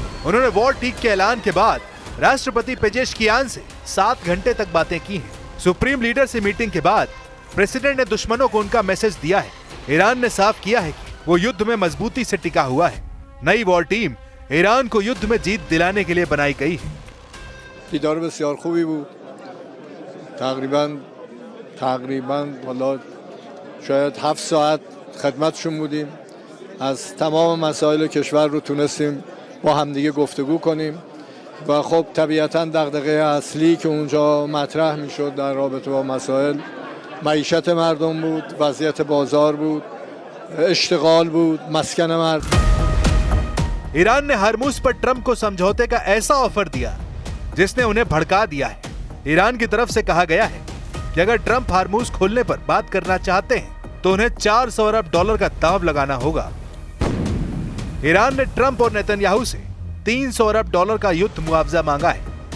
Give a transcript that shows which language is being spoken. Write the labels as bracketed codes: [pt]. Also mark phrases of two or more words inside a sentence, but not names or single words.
[hi] उन्होंने [en] war team [hi] के ऐलान के बाद राष्ट्रपति पेजेशकियान से 7 घंटे तक बातें की हैं। सुप्रीम लीडर से मीटिंग के बाद प्रेसिडेंट ने दुश्मनों को उनका मैसेज दिया है। ईरान ने साफ किया है कि वो युद्ध में मजबूती से टिका हुआ है। नई [en] war team [hi] ईरान को युद्ध में जीत दिलाने के लिए बनाई गई है। [fa] دیدار بسیار خوبی بود. تقریبا حالا شاید 7 ساعت خدمتشون بودیم. از تمام مسائل کشور رو تونستیم با همدیگه گفتگو کنیم و خب طبیعتاً دغدغه اصلی که اونجا مطرح میشد در رابطه با مسائل معیشت مردم بود، وضعیت بازار بود، اشتغال بود، مسکن مردم. [hi] ईरान ने हरमुज पर ट्रंप को समझौते का ऐसा ऑफर दिया जिसने उन्हें भड़का दिया है। ईरान की तरफ से कहा गया है कि अगर ट्रंप हरमुज खोलने पर बात करना चाहते हैं तो उन्हें $400 अरब का दांव लगाना होगा। ईरान ने ट्रंप और नेतन्याहू से $300 अरब का युद्ध मुआवजा मांगा है।